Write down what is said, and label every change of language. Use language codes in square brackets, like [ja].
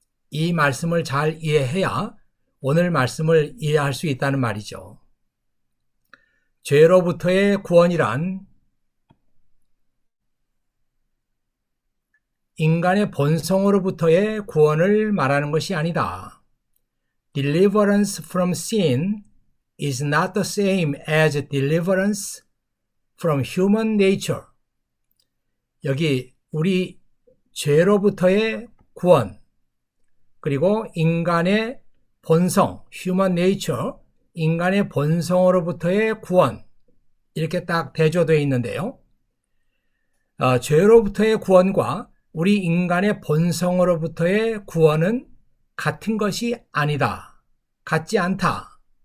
[ko] 이 말씀을 잘 이해해야 오늘 말씀을 이해할 수 있다는 말이죠. 죄로부터의 구원이란 인간의 본성으로부터의 구원을 말하는 것이 아니다. [en] Deliverance from sin is not the same as deliverance from human nature. [ko] 여기 우리 죄로부터의 구원, 그리고 인간의 본성, human nature, 인간의 본성으로부터의 구원, 이렇게 딱 대조되어 있는데요. 죄로부터의 구원과 우리 인간의 본성으로부터의 구원은 같은 것이 아니다. 같지 않다.